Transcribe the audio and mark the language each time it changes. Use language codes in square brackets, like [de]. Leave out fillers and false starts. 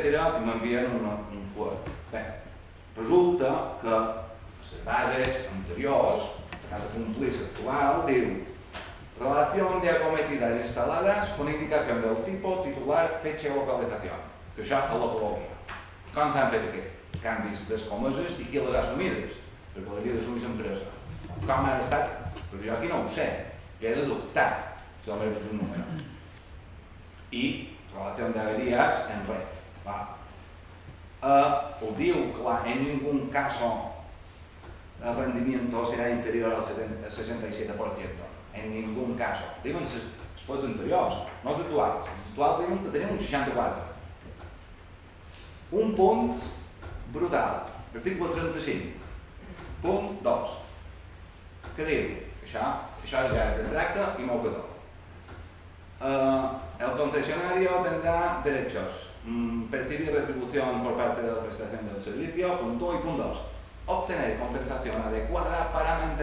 [ca] i m'envien un fuet. Bé, resulta que les bases anteriors, que ha de complir l'actual, diu [es] relación de acometidas instaladas con indicación del tipo, titular, fecha [ca] i localització. Que això és l'ecologia. Com s'han fet aquests canvis de les comeses i qui les ha assumides? Perquè l'havia d'assumir l'empresa. Com han estat? Perquè jo aquí no ho sé. Jo he de dubtar si el meu és un número. I relació de [es] averías en red. [ca] Ho diu clar, [es] en ningún caso el rendimiento será inferior al 67%. En ningún caso. [ca] Diuen els pots anteriors, no els actuals. Els actuals diuen que tenim un 64. Un punt brutal. Article 35. Punt 2. Què diu? Això és ja de tracte y mocador. [es] El concesionario tendrá derechos. Percibir retribución por parte de la prestación del servicio. Punto 1 y punto 2. Obtener compensación adecuada para mantener